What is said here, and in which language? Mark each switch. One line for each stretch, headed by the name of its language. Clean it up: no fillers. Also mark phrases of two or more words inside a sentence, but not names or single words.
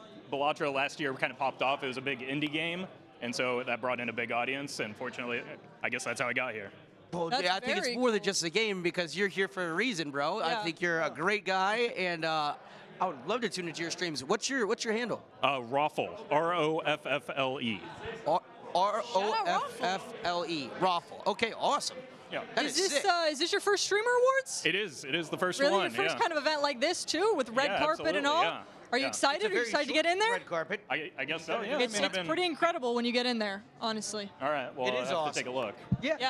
English: But Balatro last year kind of popped off. It was a big indie game, and so that brought in a big audience. And fortunately, I guess that's how I got here. Well, That's I think it's very more than just a game because you're here for a reason, bro. I Yeah. think you're a great guy, and I would love to tune into your streams. What's your handle? Roffle, R-O-F-F-L-E. R-O-F-F-L-E. Roffle. Okay, awesome. Yeah. That Is is this sick. is this your first streamer awards? It is the first Really, one. your first yeah. kind of event like this too, with red Yeah, carpet and absolutely, all. yeah. Are you Yeah. excited? Are you excited to get in there? Red carpet. I guess so. Yeah. It's, I mean, I've it's been- pretty incredible when you get in there, honestly. All right. Well, It I'll is have awesome. to take a look. Yeah.